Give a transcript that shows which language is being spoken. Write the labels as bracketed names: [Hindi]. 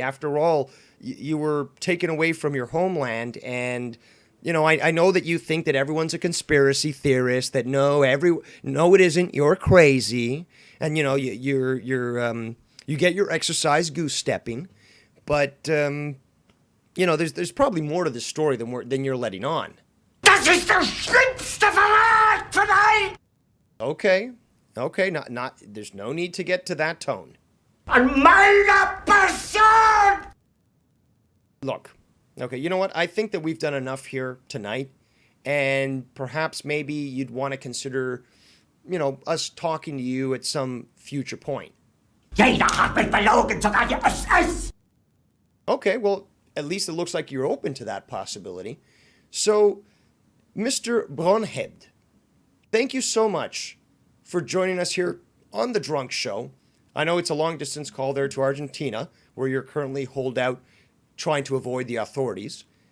[English] After all, you were taken away from your homeland, and I know that you think that everyone's a conspiracy theorist. That no, it isn't. You're crazy, and you get your exercise goose stepping, but there's probably more to the story than you're letting on. [German] Das ist der schlimmste Verrat von allen! [English] Okay, not. There's no need to get to that tone. [German] An meine Person! [English] Look, okay, you know what? I think that we've done enough here tonight, and perhaps maybe you'd want to consider, us talking to you at some future point. [German] Jeder hat mich belogen, sogar die SS! [English] Okay, well, at least it looks like you're open to that possibility. So, Mr. Braunhebd, thank you so much for joining us here on The Drunk Show. I know it's a long-distance call there to Argentina, where you're currently holed out trying to avoid the authorities.